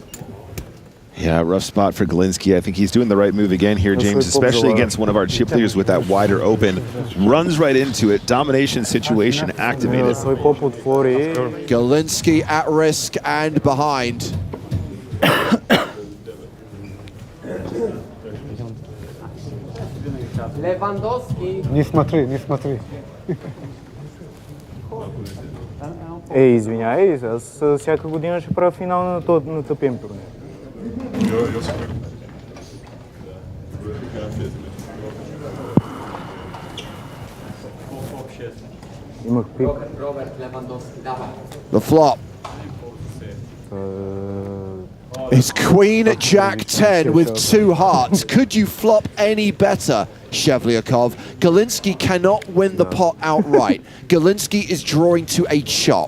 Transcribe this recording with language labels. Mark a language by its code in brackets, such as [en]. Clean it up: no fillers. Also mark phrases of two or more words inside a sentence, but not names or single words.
[en] Yeah, rough spot for Galinsky. I think he's doing the right move again here, James, especially against one of our chip leaders with that wider open. Runs right into it. Domination situation activated. Galinsky at risk and behind. Lewandowski. [ru] Не смотри. [bg] Извиняй, аз всяка година ще правя финал на тъпим турнир. Имах пик. [en] The flop. It's Queen Jack 10 with 2 hearts. Could you flop any better, Shevlyakov? Galinsky cannot win the pot outright. Galinsky is drawing to a chop.